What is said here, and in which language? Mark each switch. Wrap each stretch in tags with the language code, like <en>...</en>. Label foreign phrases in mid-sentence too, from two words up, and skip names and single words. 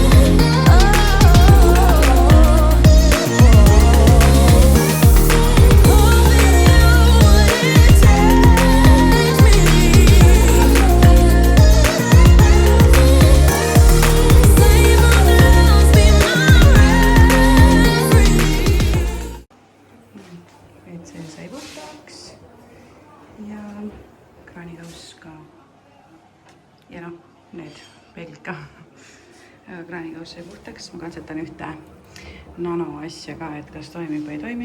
<en>Hoping you wouldn't change me. Same old loves, be my referee.</en> <et>Nüüd see sai puhtaks ja kraanikaus ka. Ja noh, need peeglid ka. Kraanikaus sai puhtaks, ma katsetan ühte nano asja ka, et kas toimib või ei toimi.</et>